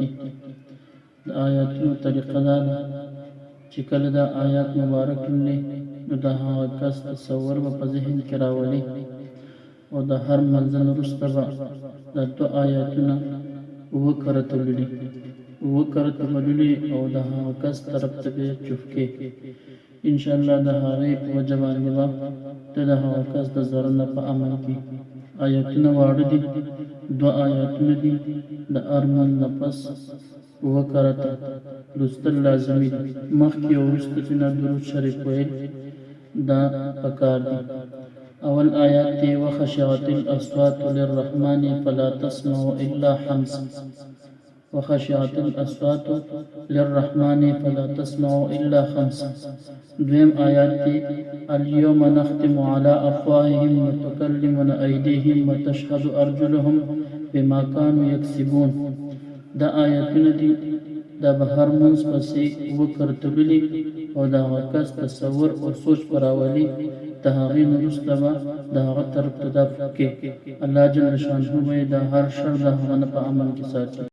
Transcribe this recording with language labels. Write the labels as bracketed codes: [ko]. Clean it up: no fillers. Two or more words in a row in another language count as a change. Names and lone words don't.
[ps] د آیاتونو طریقه دا ده چې کله دا آیات مبارک لولي نو د هغه کس تصور به په ذهن کې راولي او د هر منزل وروسته به دا 2 آیاتونه 7 کرته لولي 7 کرته به لولي او د هغه کس طرف ته به چفکې انشاءالله د هغې په وجه باندې به ته د هغه کس د ضرر نه په امن کې. آیاتونه واړه دي، 2 آیاتونه دي، د هر منځ نه پس 7 کرته لوستل لازمي دي. مخکې او وروسته چې نه درود شریف ویل دا پکار دي. اول آیات دی [ar] وخشعت الاصوات للرحمن فلا تسمع الا حمسا. وخشعت الاصوات للرحمن فلا تسمع الا خمسا. [ps] دویم آیات دی [ar] اليوم نختم على افواههم وتكلمنا ايديهم وتشهد ارجلهم بما كانوا يكسبون. [ps] دا آیاتونه دي دا به هر منځ پسې 7 کرته لولي او د هغه کس تصور او سوچ په راولي. د هغې نه وروسته به د هغه طرف ته دا فکې الله جل شانه به یې د هر شر د هغه نه په امن کې ساتي.